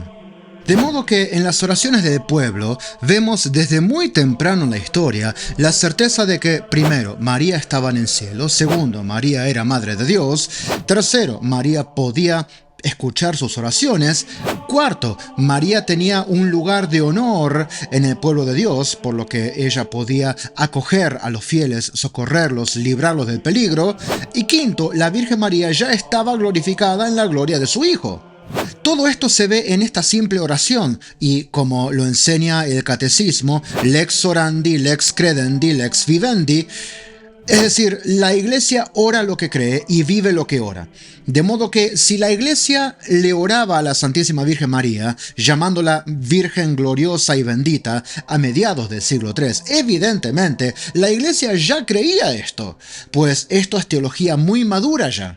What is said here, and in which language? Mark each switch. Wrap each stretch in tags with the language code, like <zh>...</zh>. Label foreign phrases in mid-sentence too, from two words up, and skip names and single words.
<es>De modo que en las oraciones del pueblo vemos desde muy temprano en la historia la certeza de que, primero, María estaba en el cielo; segundo, María era Madre de Dios; tercero, María podía escuchar sus oraciones; cuarto, María tenía un lugar de honor en el pueblo de Dios, por lo que ella podía acoger a los fieles, socorrerlos, librarlos del peligro; y quinto, la Virgen María ya estaba glorificada en la gloria de su Hijo. Todo esto se ve en esta simple oración y, como lo enseña el catecismo,</es> <la>lex orandi, lex credendi, lex vivendi.</la> <es>Es decir, la Iglesia ora lo que cree y vive lo que ora. De modo que si la Iglesia le oraba a la Santísima Virgen María, llamándola Virgen gloriosa y bendita, a mediados del siglo III, evidentemente la Iglesia ya creía esto, pues esto es teología muy madura ya.</es>